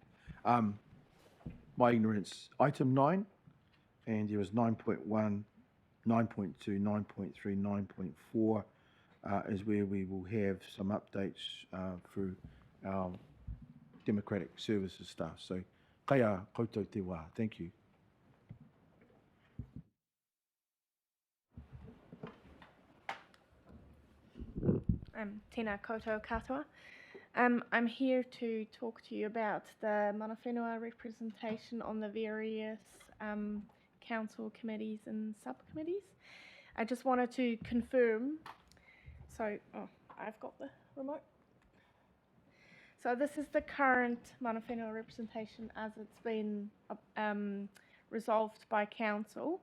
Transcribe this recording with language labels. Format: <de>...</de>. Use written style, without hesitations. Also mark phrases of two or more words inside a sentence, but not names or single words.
<en>My ignorance. Item 9, and there was 9.1, 9.2, 9.3, 9.4 is where we will have some updates through our democratic services staff.</en> <mi>So, kaya koutou te wā.</mi> <en>Thank you.</en> <mi>Tēnā koutou katoa.</mi> <en>I'm here to talk to you about the</en> <mi>Mana Whenua</mi> <en>representation on the various council committees and subcommittees. I just wanted to confirm, I've got the remote. So this is the current</en> <mi>Mana Whenua</mi> <en>representation as it's been resolved by council.</en>